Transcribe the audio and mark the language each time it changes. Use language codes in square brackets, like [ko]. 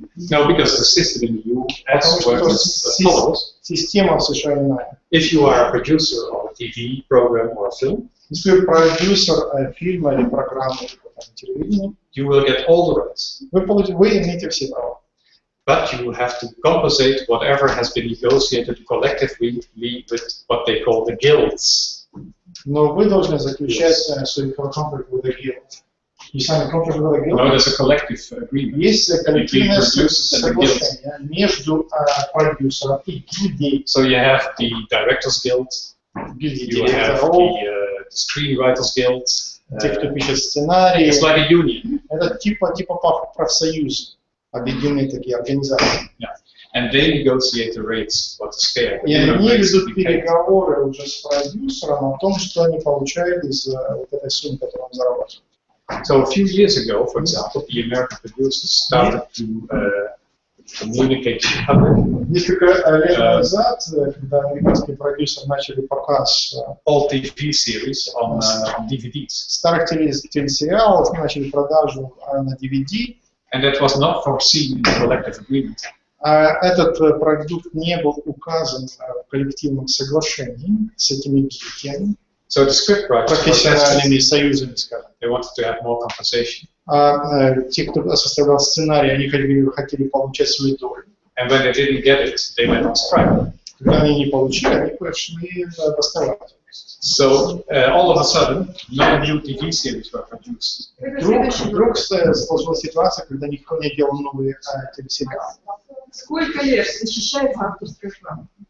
[en] No, because the system in the US works as follows. [ru] Система в США иная. [en] If you are a producer of a TV program or a film, [ru] Если вы продюсер фильма или программы на телевидении, [en] you will get all the rights. [ru] вы имеете все права. [en] But you have to compensate whatever has been negotiated collectively with what they call the guilds. [ru] Но вы должны заключать свой [en] contract with the guild. You sign a contract with the guild. No, there's a collective agreement. [ru] Есть коллективное [en] Between producers and the guild. [ru] соглашение между продюсером и гильдией. [en] So you have the Directors Guild, you have the Screenwriters Guild. [ru] Те, кто пишет сценарии. [en] It's like a union. [ru] Это типа профсоюз, объединенные такие организации. [en] Yeah. And they negotiate the rates, what is fair. [ru] И они ведут переговоры уже с продюсером о том, что они получают из вот этой суммы, которую он зарабатывает. [en] So a few years ago, for example, the American producers started to communicate to the public. [ru] Несколько лет назад, когда американские продюсеры начали показ [en] all TV series on DVDs. [ru] Старых телесериалов, начали продажу на DVD. [en] And that was not foreseen in the collective agreement. [ru] Этот продукт не был указан в коллективном соглашении с этими гильдиями, [en] So the scriptwriters [ru] профессиональными союзами, скажем. [en] they wanted to have more compensation. [ru] Те, кто составлял сценарий, они хотели получать свою долю. [en] And when they didn't get it, they went on strike. [ru] Когда они не получили, они пошли бастовать. [en] So all of a sudden, no new TV series were produced. [ru] Вдруг сложилась ситуация, когда никто не делал новые телесериалы. Сколько лет защищается авторское право?